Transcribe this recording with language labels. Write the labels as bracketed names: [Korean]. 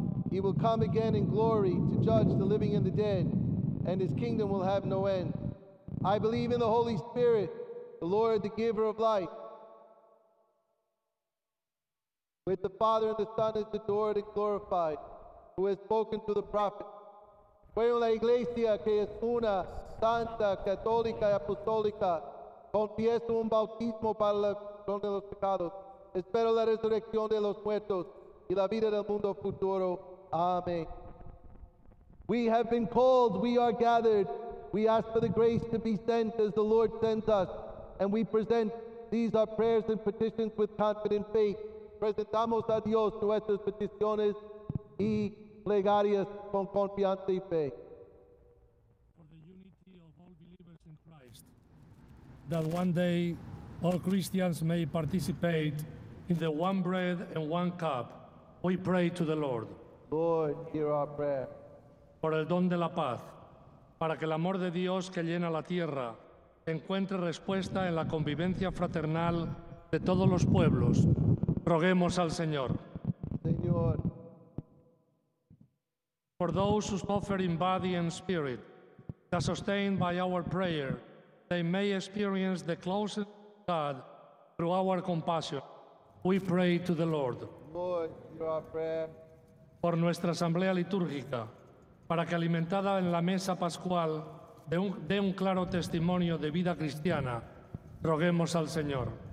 [English] He will come again in glory to judge the living and the dead, and his kingdom will have no end. I believe in the Holy Spirit, the Lord, the giver of life. With the Father and the Son is adored and glorified, who has spoken to the prophet. [Spanish] Creo en la Iglesia, que es una santa, católica y apostólica. Confieso un bautismo para la perdón de los pecados. Espero la resurrección de los muertos y la vida del mundo futuro. [English] Amen. We have been called, we are gathered. We ask for the grace to be sent as the Lord sends us, and we present these our prayers and petitions with confident faith. [Spanish] Presentamos a Dios nuestras peticiones y plegarias con confianza y fe. [English] For the unity of all believers in Christ, that one day all Christians may participate in the one bread and one cup, we pray to the Lord. Lord, hear our prayer. [Spanish] Por el don de la paz, para que el amor de Dios que llena la tierra encuentre respuesta en la convivencia fraternal de todos los pueblos, roguemos al Señor. Señor. [English] For those who suffer in body and spirit, that sustained by our prayer, they may experience the closeness of God through our compassion, we pray to the Lord. Lord, hear our prayer. [Spanish] Por nuestra asamblea litúrgica, para que alimentada en la mesa pascual dé un claro testimonio de vida cristiana, roguemos al Señor.